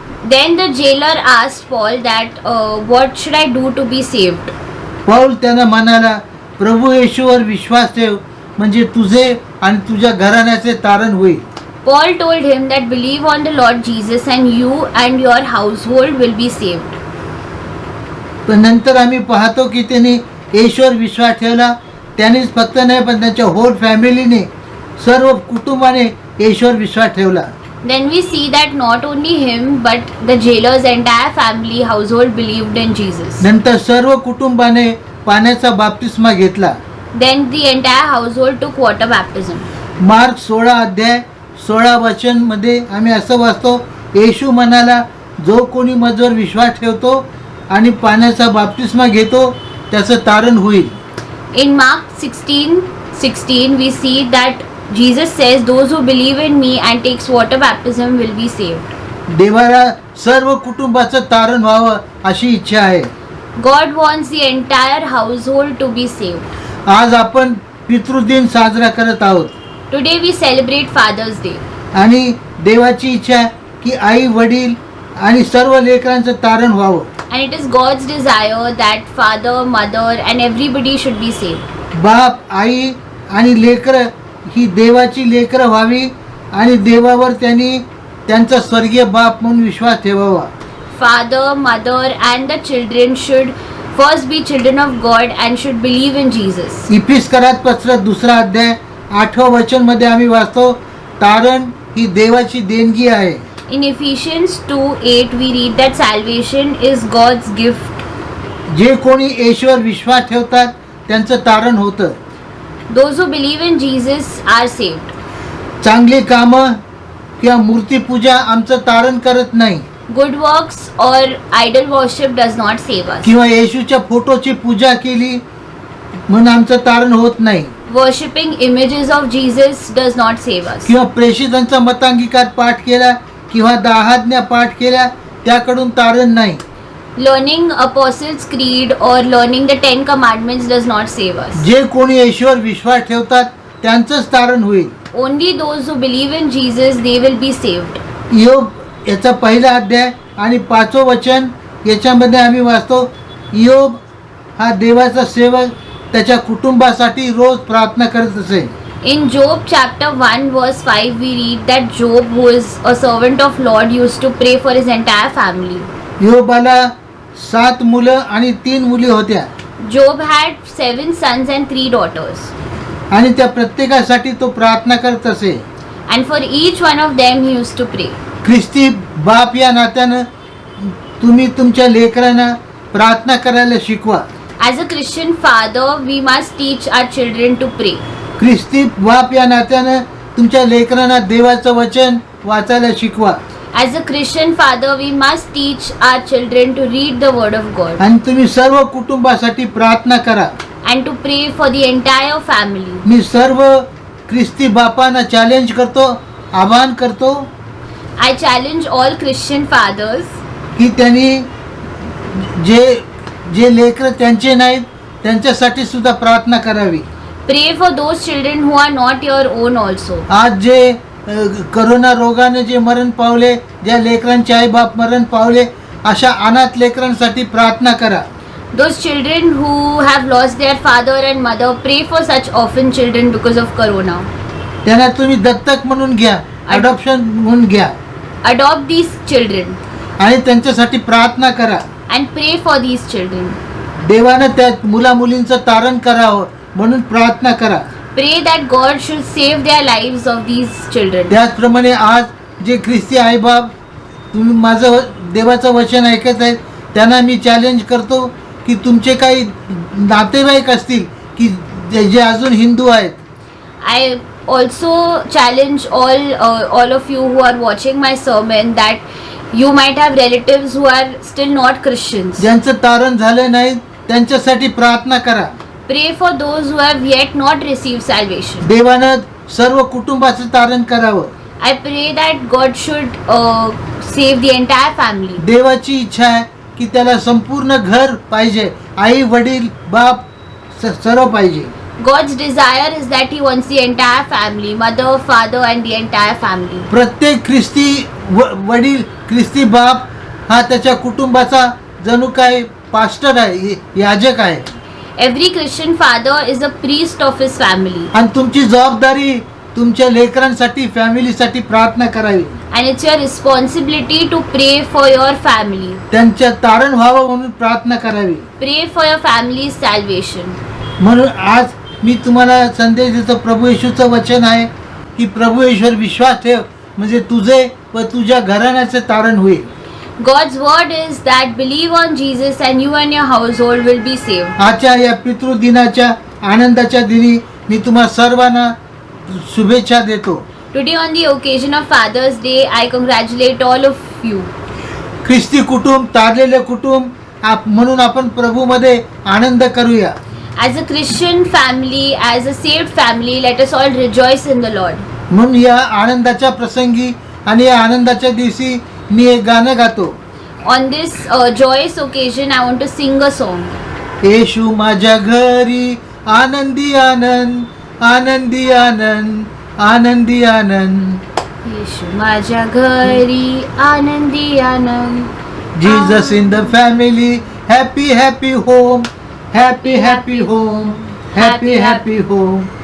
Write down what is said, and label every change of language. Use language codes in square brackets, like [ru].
[en] Then the jailer asked Paul that, "What should I do to be saved?" [mr] Paul त्यांना म्हणाला, प्रभू येशूवर विश्वास ठेव म्हणजे तुझे आणि तुझ्या घराण्याचे तारण होईल. [en] Paul told him that, "Believe on the Lord Jesus, and you and your household will be saved." [mr] पण नंतर आम्ही पाहतो की त्याने येशूवर विश्वास ठेवला. त्यानेच फक्त नाही पण त्यांच्या [en] whole फॅमिलीने [mr] सर्व कुटुंबाने येशूवर विश्वास ठेवला. [en] Then we see that not only him but the jailer's entire family household believed in Jesus. [mr] नंतर सर्व कुटुंबाने पाण्याचा बाप्तिस्मा घेतला. [en] Then the entire household took water baptism. [mr] Mark 16 अध्याय 16 वचन मध्ये आम्ही असं वाचतो, येशू म्हणाला, जो कोणी माझ्यावर विश्वास ठेवतो आणि पाण्याचा बाप्तिस्मा घेतो त्याचं तारण होईल. [en] In Mark 16:16 we see that Jesus says, "Those who believe in me and takes water baptism will be saved." [mr] देवाला सर्व कुटुंबाचं तारण व्हावं अशी इच्छा आहे. [en] God wants the entire household to be saved. [mr] आज आपण पितृदिन साजरा करत आहोत [en] Today we celebrate Father's Day. [mr] आणि देवाची इच्छा की आई वडील आणि सर्व लेकरांचं तारण व्हावं. [en] And it is God's desire that father, mother and everybody should be saved. [mr] बाप आई आणि लेकरं ही देवाची लेकरं व्हावी आणि देवावर त्यांनी त्यांचा स्वर्गीय बाप म्हणून विश्वास ठेवावा. [en] Father, mother and the children should first be children of God and should believe in Jesus. [mr] इफिसकरात पत्र 2 अध्याय 8 वचन मध्ये आम्ही वाचतो, तारण ही देवाची देणगी आहे. [en] In Ephesians 2:8 we read that salvation is God's gift. [mr] जे कोणी येशूवर विश्वास ठेवतात त्यांचं तारण होतं. [en] Those who believe in Jesus are saved. [mr] चांगली कामं किंवा मूर्तीपूजा आमचं तारण करत नाही [en] Good works or idol worship does not save us. [mr] किंवा येशूच्या फोटोची पूजा केली म्हणून आमचं तारण होत नाही [en] Worshipping images of Jesus does not save us. [mr] किंवा प्रेषितांचा मतांगीकार पाठ केला किंवा 10 आज्ञा पाठ केल्या त्याकडून तारण नाही. [en] Learning Apostles' Creed or learning the 10 Commandments does not save us. [mr] जे कोणी येशूवर विश्वास ठेवतात त्यांचंच तारण होईल. [en] Only those who believe in Jesus, they will be saved. [mr] योग याचा पहिला अध्याय आणि 5वं वचन याच्यामध्ये आम्ही वाचतो, योग हा देवाचा सेवक त्याच्या कुटुंबासाठी रोज प्रार्थना करत असे. [en] In Job chapter 1 verse 5 we read that Job, who is a servant of Lord, used to pray for his entire family. [mr] योबाला 7 मुलं आणि 3 मुली होत्या [en] Job had 7 sons and 3 daughters. [mr] आणि त्या प्रत्येकासाठी तो प्रार्थना करत असे. [en] And for each one of them he used to pray. [mr] ख्रिस्ती बाप या नात्यानं तुम्ही तुमच्या लेकरांना प्रार्थना करायला शिकवा. [en] As a Christian father, we must teach our children to pray. [mr] ख्रिस्ती बाप या नात्यानं तुमच्या लेकरांना देवाचं वचन वाचायला शिकवा. [en] As a Christian father, we must teach our children to read the word of God [mr] आणि तुम्ही सर्व कुटुंबासाठी प्रार्थना करा. [en] and to pray for the entire family. [mr] मी सर्व ख्रिस्ती बापांना चॅलेंज करतो, आवाहन करतो [en] I challenge all Christian fathers [mr] की त्यांनी जे जे लेकरं त्यांचे नाहीत त्यांच्यासाठी सुद्धा प्रार्थना करावी. [en] pray for those children who are not your own also. [mr] आज जे करोना रोगाने जे मरण पावले, ज्या लेकरांचे आई बाप मरण पावले, अशा अनाथ लेकरांसाठी प्रार्थना करा. [en] Those children who have lost their father and mother, pray for such orphan children because of corona. [mr] त्यांना तुम्ही दत्तक म्हणून घ्या, अडॉप्शन म्हणून घ्या [en] Adopt these children [mr] आणि त्यांच्यासाठी प्रार्थना करा. [en] and pray for these children. [mr] देवानं त्या मुला मुलींचं तारण करावं म्हणून प्रार्थना करा. [en] Pray that God should save their lives of these children. [mr] त्याचप्रमाणे आज जे ख्रिस्ती आईबाप तुम्ही माझं देवाचं वचन ऐकत आहेत त्यांना मी चॅलेंज करतो की तुमचे काही नातेवाईक असतील की जे अजून हिंदू आहेत. [en] I also challenge all of you who are watching my sermon that you might have relatives who are still not Christians. [mr] ज्यांचं तारण झालं नाही त्यांच्यासाठी प्रार्थना करा. [en] Pray for those who have yet not received salvation. [mr] देवानं सर्व कुटुंबाचं तारण करावं. [en] I pray that God should save the entire family. [mr] देवाची इच्छा आहे की त्याला संपूर्ण घर पाहिजे, आई वडील बाप सर्व पाहिजे. [en] God's desire is that He wants the entire family, mother, father, and the entire family. [mr] प्रत्येक ख्रिस्ती वडील ख्रिस्ती बाप हा त्याच्या कुटुंबाचा जणू काय पास्टर आहे, याजक आहे. [en] Every Christian father is a priest of his family. [mr] आणि तुमची जबाबदारी तुमच्या लेकरांसाठी फॅमिलीसाठी प्रार्थना करावी. [en] And it's your responsibility to pray for your family. [mr] त्यांच्या तारण व्हावं म्हणून प्रार्थना करावी. [en] Pray for your family's salvation. [mr] म्हणून आज मी तुम्हाला संदेश देतो. प्रभू येशूचं वचन आहे की प्रभू येशूवर विश्वास ठेव म्हणजे तुझे व तुझ्या घराण्याचे तारण होईल. [en] God's word is that believe on Jesus and you and your household will be saved. [mr] आजच्या या पितृदिनाच्या आनंदाच्या दिनी मी तुम्हा सर्वांना शुभेच्छा देतो. [en] Today on the occasion of Father's Day, I congratulate all of you. [mr] ख्रिस्ती कुटुंब तारलेले कुटुंब म्हणून आपण प्रभूमध्ये आनंद करूया. [en] As a Christian family, as a saved family, let us all rejoice in the Lord. [mr] म्हणून या आनंदाच्या प्रसंगी आणि या आनंदाच्या दिवशी मी एक गाणं गातो. [en] On this joyous occasion, I want to sing a song. [mr] येशू माझ्या घरी आनंदी आनंद, आनंदी आनंद, आनंदी आनंद. येशू माझ्या घरी आनंदी आनंद. [en] Jesus in the family, happy happy home, happy happy home, happy happy home.